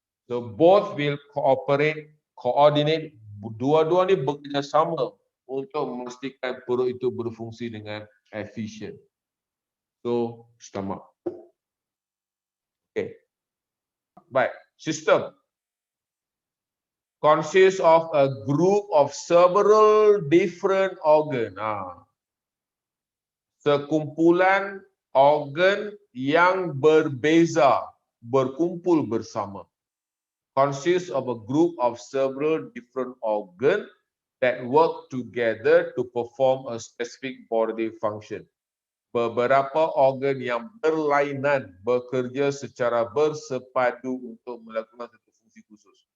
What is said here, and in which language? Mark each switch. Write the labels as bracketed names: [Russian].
[English] So both will cooperate, coordinate, [Malay] dua-dua ni bekerjasama untuk memastikan perut itu berfungsi dengan efisien. [English] So stomach. Okay. [Malay] Baik, [English] system consists of a group of several different organ. [Malay] Sekumpulan organ yang berbeza berkumpul bersama. [English] Consists of a group of several different organ that work together to perform a specific bodily function. [Malay] Beberapa organ yang berlainan bekerja secara bersepadu untuk melakukan satu fungsi khusus.